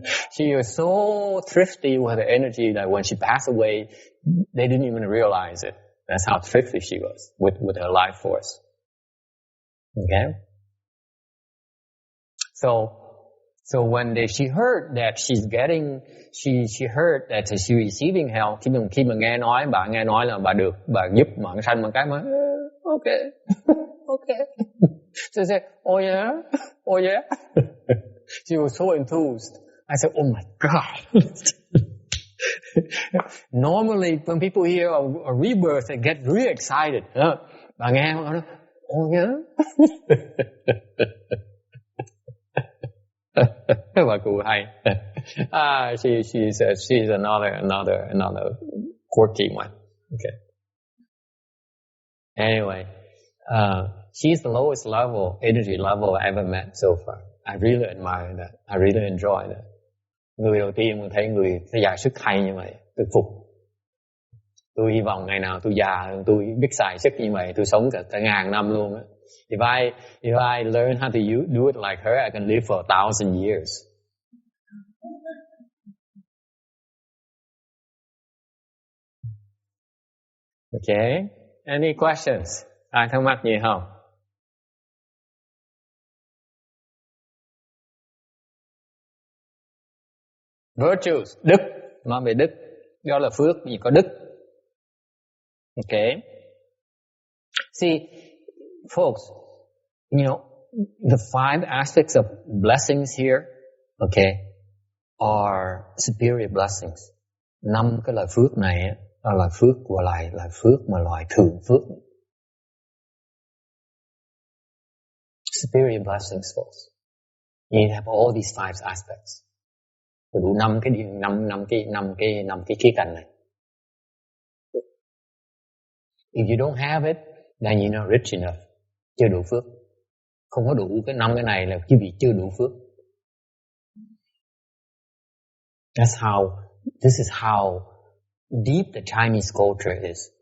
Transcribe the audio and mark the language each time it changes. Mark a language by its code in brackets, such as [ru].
[en] She was so thrifty with her energy that when she passed away, they didn't even realize it. That's how thrifty she was with her life force. Okay? So when she heard that she heard that she's receiving help, [vi] khi mà bà nghe nói là bà được, bà giúp mạng sanh một cái mà, okay. [en] So she said, oh yeah. She was so enthused. I said, oh my God. Normally, when people hear a rebirth, they get really excited. [vi] Bà nghe không? [en] Oh yeah. [vi] Bà cụ hay. [en] She's another quirky one. Okay. Anyway, she's the lowest level, energy level I ever met so far. I really admire that. I really enjoy that. [vi] Người đầu tiên mình thấy người già sức hay như vậy, tôi phục. Tôi hy vọng ngày nào tôi già, tôi biết xài sức như vậy, tôi sống cả ngàn năm luôn á. [en] If I learn how to do it like her, I can live for 1,000 years. Okay. Any questions? [vi] Ai thắc mắc gì không? Virtues, đức, nói về đức, đó là phước, vì có đức. [en] Okay. See, folks, you know, the 5 aspects of blessings here, okay, are superior blessings. [vi] 5 cái loại phước này là phước của là phước mà loại thượng phước. [en] Superior blessings, folks. You need to have all these 5 aspects. [vi] Đủ 5 cái khía cạnh này. [en] If you don't have it, then you're not rich enough. [vi] Chưa đủ phước. Không có đủ cái 5 cái này là quý vị chưa đủ phước. [en] This is how deep the Chinese culture is.